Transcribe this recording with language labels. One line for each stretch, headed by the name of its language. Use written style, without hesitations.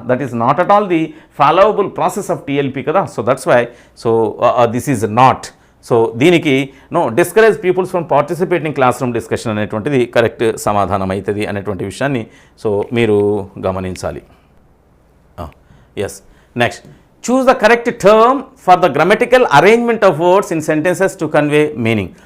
English: That is not at all the followable process of TLP kada. So that's why, so this is not.
Telugu: So దీనికి no,
English: discourage peoples from participating classroom discussion
Telugu: అనేటువంటిది correct సమాధానం అవుతుంది అనేటువంటి విషయాన్ని so మీరు గమనించాలి.
English: Yes, next, choose the correct term for the grammatical arrangement of words in sentences to convey meaning.